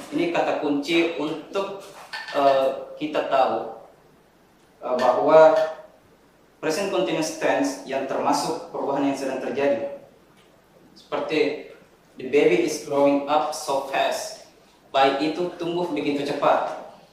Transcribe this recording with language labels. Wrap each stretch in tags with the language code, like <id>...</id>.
<id>Ini kata kunci untuk kita tahu bahwa present continuous tense yang termasuk perubahan yang sedang terjadi.</id> <en>Seperti the baby is growing up so fast.</en> <id>Bayi itu tumbuh begitu cepat.</id>